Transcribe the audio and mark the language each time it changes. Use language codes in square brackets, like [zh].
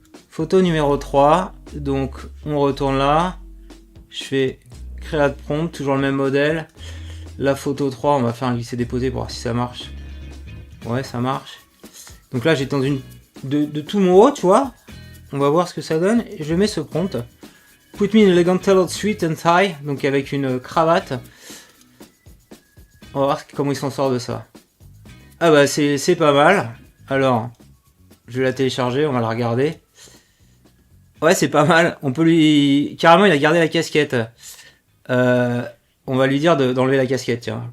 [fr] Photo numéro 3. Donc, on retourne là. Je fais create prompt, toujours le même modèle. La photo 3, on va faire un glisser-déposer pour voir si ça marche. Ouais, ça marche. Donc là, j'étais dans une... De tout mon haut, tu vois. On va voir ce que ça donne. Et je mets ce prompt. [en] Put me in elegant tailored suit and tie. [fr] Donc avec une cravate. On va voir comment il s'en sort de ça. Ah bah c'est pas mal. Alors, je vais la télécharger, on va la regarder. Ouais, c'est pas mal. On peut lui... Carrément, il a gardé la casquette. On va lui dire d'enlever la casquette, tiens.